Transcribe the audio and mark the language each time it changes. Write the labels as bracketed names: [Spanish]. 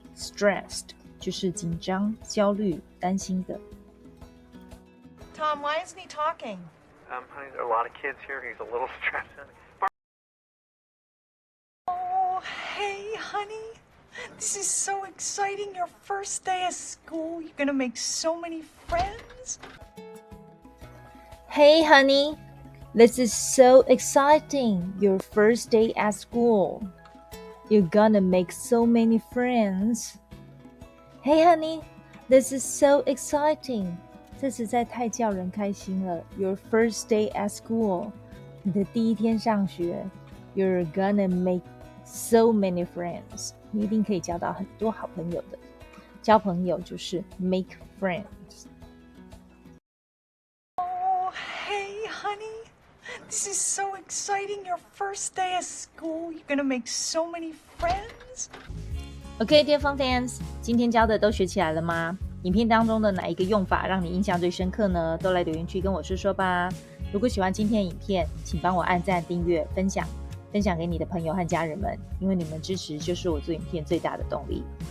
[Chinese] Stressed 就是紧张、焦虑、担心的。 [English] Tom, why isn't he talking? Honey, there are a lot of kids here. He's a little stressed. Oh, hey, honey. This is so exciting. Your first day of school. You're gonna make so many friends. Hey, honey. This is so exciting. Your first day at school. You're gonna make so many friends. Hey, honey. This is so exciting. [Chinese] 这实在太叫人开心了。 [English] Your first day at school. [Chinese] 你的第一天上学。 [English] You're gonna make so many friends. [Chinese] 你一定可以交到很多好朋友的。交朋友就是 [English] make friends. Oh, hey, honey. This is so exciting. Your first day of school. You're gonna make so many friends. [Chinese] OK, [English] dear fun fans, [Chinese] 今天教的都学起来了吗？影片当中的哪一个用法让你印象最深刻呢？都来留言区跟我说说吧。如果喜欢今天的影片，请帮我按赞、订阅、分享给你的朋友和家人们，因为你们支持就是我做影片最大的动力。